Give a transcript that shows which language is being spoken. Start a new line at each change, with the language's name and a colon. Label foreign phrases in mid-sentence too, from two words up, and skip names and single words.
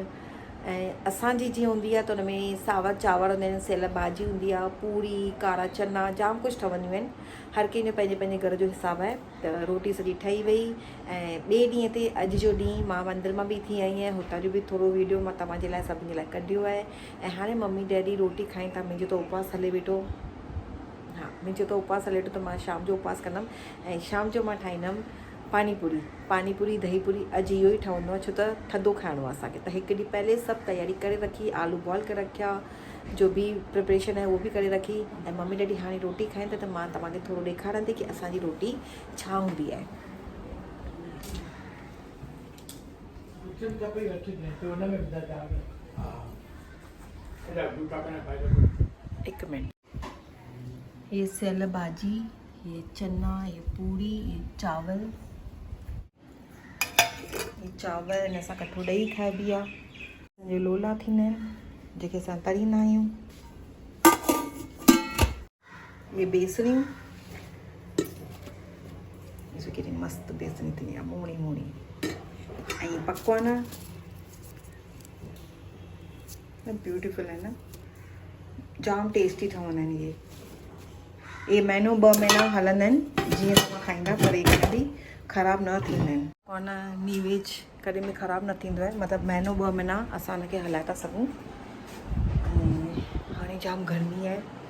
Sindhi: ऐं असांजी जीअं हूंदी आहे त उन में सावा चांवर हूंदा आहिनि, सेयल भाॼी हूंदी आहे, पूरी, कारा चना, जाम कुझु ठहंदियूं आहिनि। हर कंहिंजो पंहिंजे पंहिंजे घर जो हिसाबु आहे। त रोटी सॼी ठही वई। ऐं ॿिए ॾींहं ते अॼु जो ॾींहुं मां मंदर मां बि थी आई आहियां। हुतां जो बि थोरो वीडियो मां तव्हांजे लाइ, सभिनी जे लाइ कढियो आहे। ऐं हाणे मम्मी डैडी रोटी खाइनि था। मुंहिंजो त उपवास हले वेठो। मुंहिंजो त उपवास हले वेठो, त मां शाम जो उपवास कंदमि। ऐं शाम जो मां ठाहींदमि पानी पूरी दही पूरी। अॼु इहो ई ठहंदो आहे, छो त थधो खाइणो आहे असांखे। त हिकु ॾींहुं पहले सभु तयारी करे रखी, आलू बॉइल करे रखिया, जो बि प्रिपरेशन आहे उहो बि करे रखी। ऐं मम्मी डैडी हाणे रोटी खाइनि था, त मां तव्हांखे थोरो ॾेखारनि थी की असांजी रोटी छा हूंदी आहे। हिकु मिनट। ये सेयल भाॼी, ये चना, ये पूरी, ये चावल हिन सां कठो ॾही खाइबी आहे। असांजो लोला थींदा आहिनि जेके असां तरींदा आहियूं। ये बेसणियूं, ॾिसो केॾी मस्तु बेसणी थींदी आहे, मोड़ी मोड़ी। ऐं ये पकवान ब्यूटीफुल आहे न, जाम टेस्टी ठहंदा आहिनि इहे। इहे महीनो 2 महीना हलंदा आहिनि जीअं तव्हां खाईंदा, पर इहे कॾहिं ख़राबु न थींदा आहिनि। कोन नीवेज कॾहिं बि ख़राबु न थींदो आहे, मतिलबु महीनो 2 महीना असां हुनखे हलाए था सघूं। हाणे जाम गर्मी आहे।